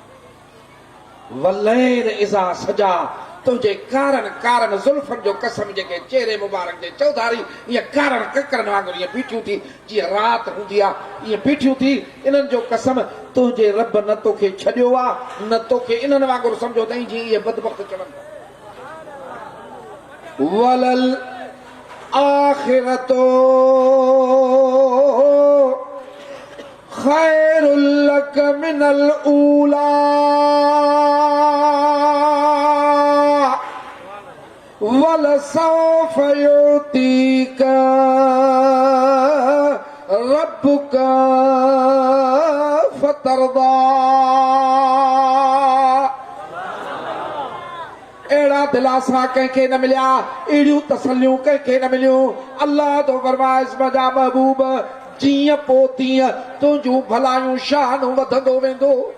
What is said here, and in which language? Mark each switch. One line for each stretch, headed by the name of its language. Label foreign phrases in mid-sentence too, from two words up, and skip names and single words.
Arabic: والليل إذا سجى
Sindhi: तुंहिंजे कारण ज़ुल्फनि जो कसम जेके चेहरे मुबारक जे चौधारी ईअं कारण ककरनि वांगुरु ईअं बीठियूं थी जीअं राति हूंदी आहे ईअं बीठियूं थी इन्हनि जो कसम तुंहिंजे रब न तोखे छॾियो आहे न तोखे इन्हनि वांगुरु सम्झो अथई जीअं इहे बदबख़्त चवनि
Arabic: وللآخرة خير لك من الأولى ولسوف يعطيك ربك فترضى
Sindhi: अहिड़ा दिलासा कंहिंखे न मिलिया अहिड़ियूं तसलियूं कंहिंखे न मिलियूं अल्लाह तो फरमाइस मुंहिंजा महबूब जीअं पोइ तीअं तुंहिंजूं भलायूं शानूं वधंदो वेंदो